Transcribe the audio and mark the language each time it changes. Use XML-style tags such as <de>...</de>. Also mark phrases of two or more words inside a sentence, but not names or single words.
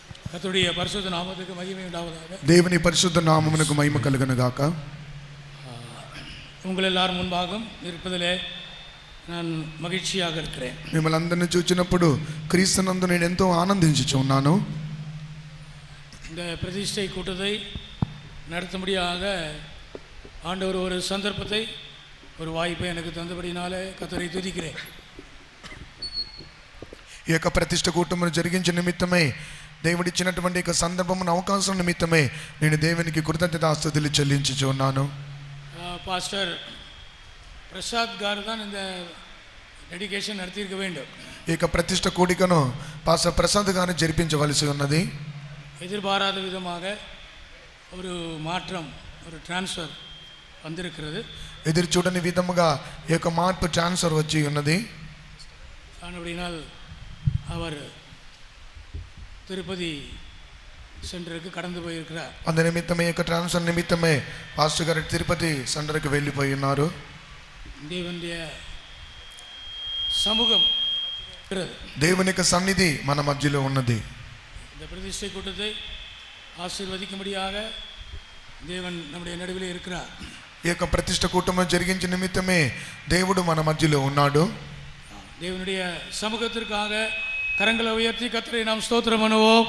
<ta>கர்த்தருடைய பரிசுத்த நாமத்துக்கு மகிமை உண்டாவதாக.</ta> <te>దేవుని పరిశుద్ధ నామమునకు మహిమ కలుగును గాక.</te> <ta>உங்கள் எல்லாரும் முன்பாக இருப்பதிலே நான் மகிழ்ச்சியாக இருக்கிறேன்.</ta> <te>మిమ్మల్ని అందరిని చూచినప్పుడు క్రీస్తునందు నేను ఎంతో ఆనందించుచు ఉన్నాను.</te> <ta>இந்த பிரதிஷ்டை கூட்டத்தை நடத்தும்படியாக ஆண்டவர் ஒரு சந்தர்ப்பத்தை ஒரு வாய்ப்பை எனக்கு தந்தபடினாலே கர்த்தரை துதிக்கிறேன்.</ta> <te>ఈ యొక్క ప్రతిష్ట కూటమును జరిగించిన నిమిత్తమే దేవుడిచ్చినటువంటి యొక్క సందర్భమును అవకాశం నిమిత్తమే నేను దేవునికి కృతజ్ఞతాస్తుతులు చెల్లించుచు ఉన్నాను.</te> <ta>பாஸ்டர் பிரசாத் గారు தான் இந்த டெடிகேஷன் நடத்தியிருக்க வேண்டும்.</ta> <te>ఈ యొక్క ప్రతిష్ట కూడికను పాస్టర్ ప్రసాద్ గారు జరిపించవలసి ఉన్నది.</te> <ta>எதிர்பாராத விதமாக ஒரு மாற்றம், ஒரு டிரான்ஸ்ஃபர் வந்திருக்கிறது.</ta> <te>ఎదురు చూడని విధముగా ఈ యొక్క మార్పు ట్రాన్స్ఫర్ వచ్చి ఉన్నది.</te> <ta>அப்படினால் அவர் திருப்பதி சென்டருக்கு கடந்து போயிருக்கிறார். அந்த நிமித்தமே</ta> <te>యొక్క ట్రాన్స్ఫర్ నిమిత్తమే పాస్టర్ గారు తిరుపతి సెంటర్కి వెళ్ళిపోయి ఉన్నారు.</te> <ta>தேவனுடைய சமூகம்,</ta> <te>దేవుని యొక్క సన్నిధి మన మధ్యలో ఉన్నది.</te> <ta>இந்த பிரதிஷ்டை கூட்டத்தை ஆசீர்வதிக்கும்படியாக தேவன் நம்முடைய நடுவிலே இருக்கிறார்.</ta> <te>ఈ యొక్క ప్రతిష్ట కూటము జరిగించిన నిమిత్తమే దేవుడు మన మధ్యలో ఉన్నాడు.</te> <ta>தேவனுடைய சமூகத்திற்காக கரங்களை உயர்த்தி கர்த்தரை நாம் ஸ்தோத்திரம் பண்ணுவோம்.</ta>